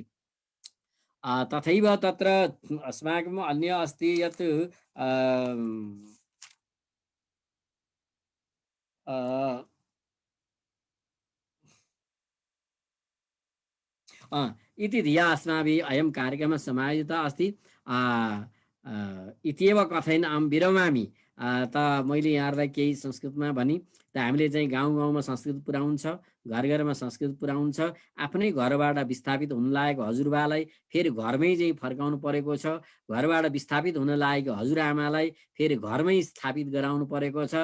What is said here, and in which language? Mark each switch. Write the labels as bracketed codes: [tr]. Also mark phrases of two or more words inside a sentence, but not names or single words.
[sa] तथैव तत्र अस्माकम् अन्य अस्ति यत् इति धिया अस्माभिः अयं कार्यक्रमः समायोजितः अस्ति। इत्येव कथयन् अहं विरमामि। [ne] त मैले यहाँहरूलाई केही संस्कृतमा भनी, त हामीले चाहिँ गाउँ गाउँमा संस्कृत पुर्याउनु छ, घर घरमा संस्कृत पुर्याउनु छ। आफ्नै घरबाट विस्थापित हुन लागेको हजुरबालाई फेरि घरमै चाहिँ फर्काउनु परेको छ, घरबाट विस्थापित हुन लागेको हजुरआमालाई फेरि घरमै स्थापित गराउनु परेको छ।